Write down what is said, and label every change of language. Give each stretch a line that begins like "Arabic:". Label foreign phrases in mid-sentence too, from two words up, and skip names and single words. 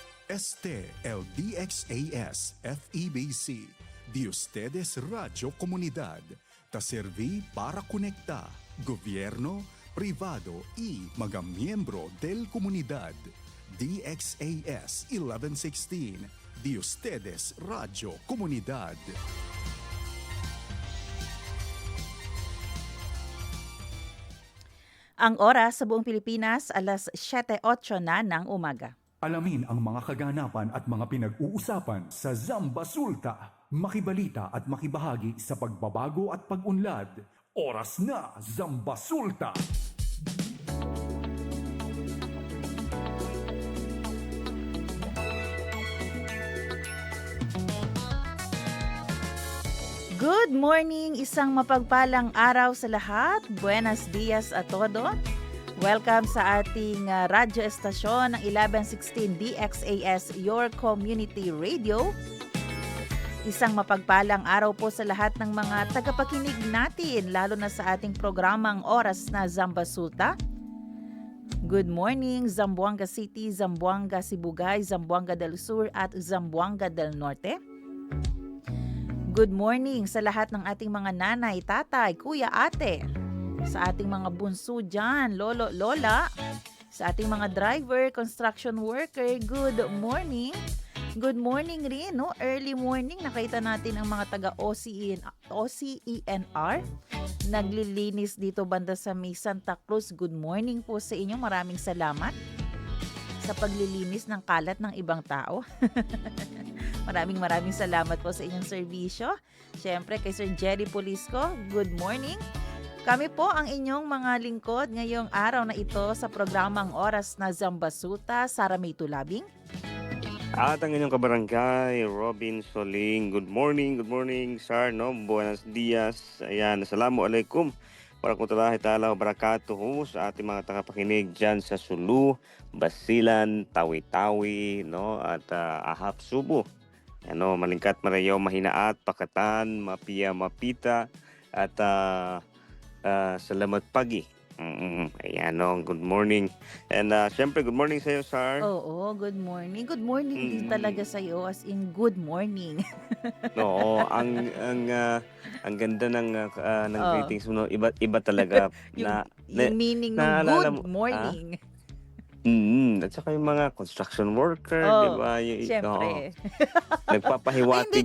Chavacano: Este el DXAS FEBC, de ustedes Radio Comunidad, ta serví para conectar gobierno, privado y mga miyembro del comunidad. DXAS 1116, de ustedes Radio Comunidad.
Filipino: Ang oras sa buong Pilipinas, alas 7:08 na ng umaga. Alamin ang mga kaganapan at mga pinag-uusapan sa Zamba Sulta. Makibalita at makibahagi sa pagbabago at pag-unlad. Oras na, Zamba Sulta!
English: Good morning!
Filipino: Isang mapagpalang araw sa lahat.
Chavacano: Buenos dias a todo.
Filipino: Welcome sa ating radyo estasyon ng 1116 DXAS,
English: Your Community Radio.
Filipino: Isang mapagpalang araw po sa lahat ng mga tagapakinig natin, lalo na sa ating programang Oras na Zamba Sulta.
English: Good morning, Zamboanga City, Zamboanga Sibugay, Zamboanga del Sur at Zamboanga del Norte. Good morning
Filipino: sa lahat ng ating mga nanay, tatay, kuya, ate. Sa ating mga bunso dyan, lolo, lola. Sa ating mga driver,
English: construction worker, good morning. Good morning rin, no? Early morning,
Filipino: nakita natin ang mga taga-OCENR. Naglilinis dito banda sa may Santa Cruz.
English: Good morning
Filipino: po sa inyo. Maraming salamat sa paglilinis ng kalat ng ibang tao. Maraming salamat po sa inyong serbisyo. Siyempre kay Sir Jerry Polisco,
English: good morning.
Filipino: Kami po ang inyong mga lingkod ngayong araw na ito sa programang Oras na Zamba Sulta, Sara May Tulabing. At ang inyong kabarangay, Robin Soling.
English: Good morning, sir.
Chavacano: No? Buenos dias.
Filipino: Ayan, assalamualaikum.
Arabic: ورحمة الله تعالى وبركاته
Filipino: sa ating mga tagapakinig dyan sa Sulu, Basilan, Tawi-Tawi, no? At Ahap Subo. Ano, malingkat marayaw, mahinaat, pakatan, mapia, mapita, at salamat pagi. Ayan, no,
English: good morning. And syempre, good morning
Filipino: sa iyo,
English: sir.
Filipino: Oo,
English: good morning. Good morning
Filipino: din talaga sa iyo,
English: as in good morning.
Filipino: Oo, ang ganda ng greetings mo, no? Iba talaga yung na meaning ng naalala
English: good morning.
Filipino: At saka yung mga
English: construction worker,
Filipino: di ba? Siyempre. Nagpapahiwatig